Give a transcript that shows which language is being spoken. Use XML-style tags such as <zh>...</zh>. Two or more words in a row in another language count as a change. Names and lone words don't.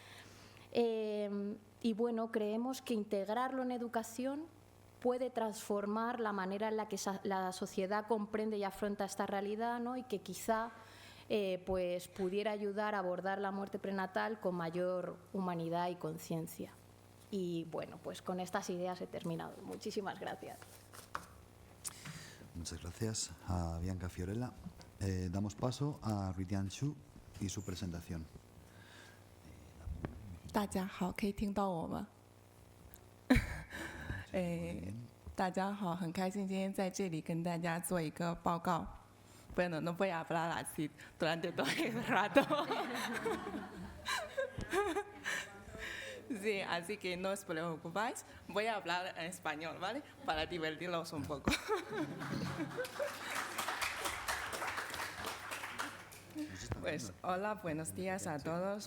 <es>Y bueno, creemos que integrarlo en educación puede transformar la manera en la que la sociedad comprende y afronta esta realidad, ¿no?, y que quizá pues pudiera ayudar a abordar la muerte prenatal con mayor humanidad y conciencia. Y bueno, pues con estas ideas he terminado. Muchísimas gracias. Muchas gracias a Bianca Fiorella. Damos paso a Ruitian Xu y su presentación.</es> <zh>大家好，可以听到我吗？大家好，很开心今天在这里跟大家做一个报告。</zh> <es>Bueno, no voy a hablar así durante todo el rato. Sí, así que no os preocupéis. Voy a hablar en español, ¿vale? Para divertirlos un poco. Pues hola, buenos días a todos.</es>